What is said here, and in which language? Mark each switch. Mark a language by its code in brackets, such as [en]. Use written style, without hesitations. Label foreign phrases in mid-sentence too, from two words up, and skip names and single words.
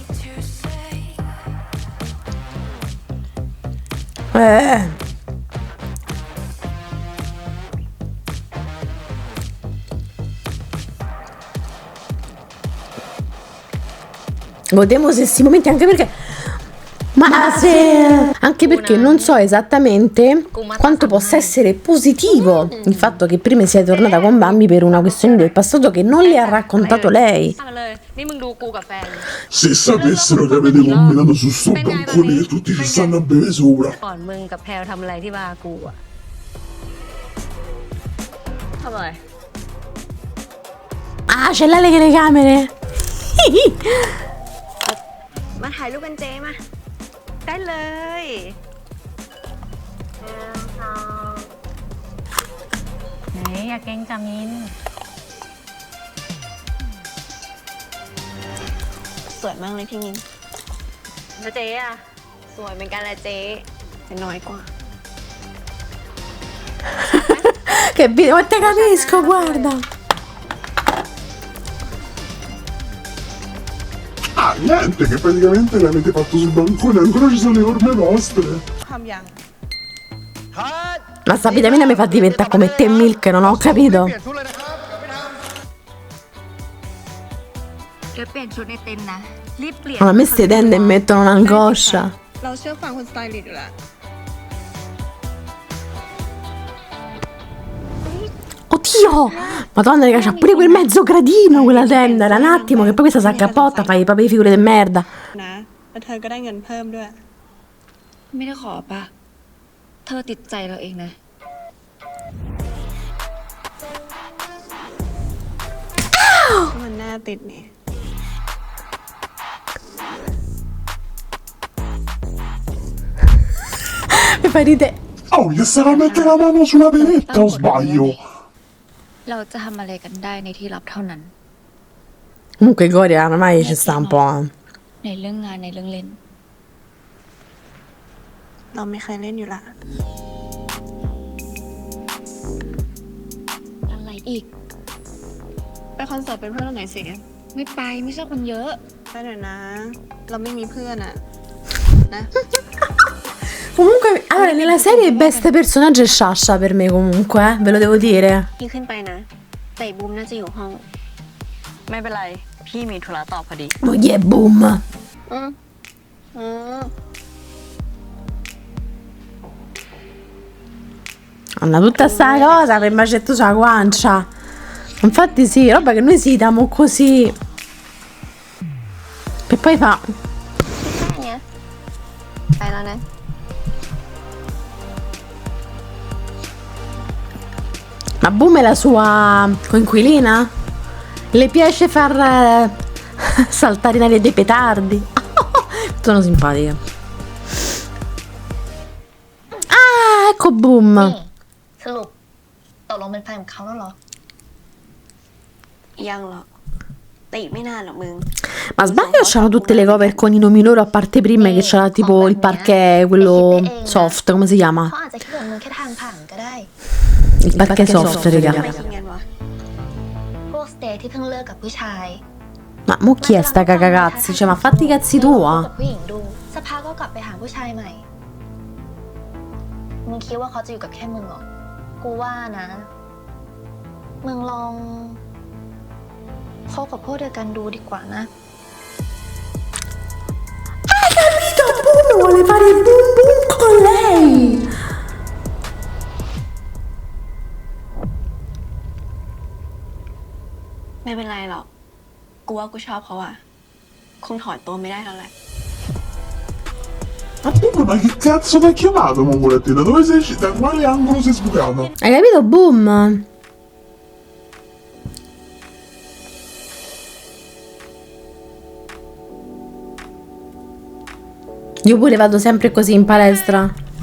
[it] Godiamo questi momenti anche perché anche perché non so esattamente quanto possa essere positivo il fatto che prima sia tornata con Bambi per una questione del passato che non le ha raccontato lei. Se sapessero che avete combinato su sto bancone che tutti ci stanno a bere sopra. [th] ก่อนมึงกับแพลวทำอะไรที่บาร์กูอะทำอะไร [it] Ah, c'è la telecamere. [th] มาถ่ายรูปกันเจมา ได้เลยไหนอย่าเกรงจามิน สวยมากเลยพี่มิ้น แล้วเจ๊อะ สวยเหมือนกันแหละเจ๊แต่น้อยกว่า [it] Che video, ma te capisco, guarda. Ah, niente, che praticamente l'avete fatto sul bancone, ancora ci sono le orme vostre. [th] ทำยัง [it] Ma sta vitamina mi fa diventare come te Milk, non ho capito. [th] เดี๋ยวเปลี่ยนชุดในเต็นท์นะ รีบเปลี่ยน [it] Ma a me ste tende e mettono un'angoscia. [th] เราเชื่อฟังคุณสไตลิสต์อยู่แล้ว [it] Oddio! Madonna, raga, c'ha pure quel mezzo gradino quella tenda. Era un attimo che poi questa si accappotta, fai proprio le figure di merda. [th] นะแล้วเธอก็ได้เงินเพิ่มด้วย ไม่ได้ขอปะเธอติดใจเราเองนะ มันน่าติดนี่ [it] Mi fai ridere. Oh, gli stava a mettere la mano sulla peretta o sbaglio? [th] เราจะทำอะไรกันได้ในที่ลับเท่านั้น [it] Comunque Gloria ormai ci sta un po'. [th] ในเรื่องงานในเรื่องเล่น เราไม่เคยเล่นอยู่ละ อะไรอีก ไปคอนเสิร์ตเป็นเพื่อนเราหน่อยสิ ไม่ไปไม่ชอบคนเยอะ ไปหน่อยนะ เราไม่มีเพื่อนอะนะ [it] Comunque, allora, nella serie il best personaggio è Sasha per me comunque, ve lo devo dire. [th] พี่ขึ้นไปนะ แต่บูมน่าจะอยู่ห้อง ไม่เป็นไร พี่มีธุระต่อพอดี [en] Oh yeah, boom. อืม [it] Anna, tutta sta cosa per macetto sulla guancia. Infatti sì, roba che noi si diamo così. E poi fa... [th] แค่เนี้ยไปแล้วนะ [it] Ma Boom è la sua coinquilina? Le piace far saltare in aria dei petardi? Sono simpatica. Ah, ecco Boom. [th] สรุปตกลงเป็นแฟนของเขาแล้วเหรอ ยังหรอกแต่อีกไม่นานหรอกมึง [it] Ma sbaglio o c'hanno tutte le cover con i nomi loro a parte prima che c'era tipo il parquet, quello soft, come si [th] เขา [it] chiama? [th] อาจจะคิดว่ามึงแค่ทางผ่านก็ได้ [it] Il parquet soft, [th] ทำไม [it] raga. [th] คิดงั้นวะ พวกสเตย์ที่เพิ่งเลิกกับผู้ชาย [it] Ma mo chi è sta cagacazzi? Cioè, ma fatti i cazzi [th] กับ [it] tua. [th] ผู้หญิงดูสักพักก็กลับไปหาผู้ชายใหม่ มึงคิดว่าเขาจะอยู่กับแค่มึงเหรอ กูว่านะ มึงลองคบกับพวกเดียวกันดูดีกว่านะ [it] Capito, Boom vuole fare il boom boom con lei. [th] ไม่เป็นไรหรอก กูว่ากูชอบเขาอะคงถอนตัวไม่ได้แล้วแหละ [it] Ma Boom, ma che cazzo ti ha chiamato, Mongolettina? Dove sei uscita? Da quale angolo sei sbucata? Hai capito, Boom? Io pure vado sempre così in palestra.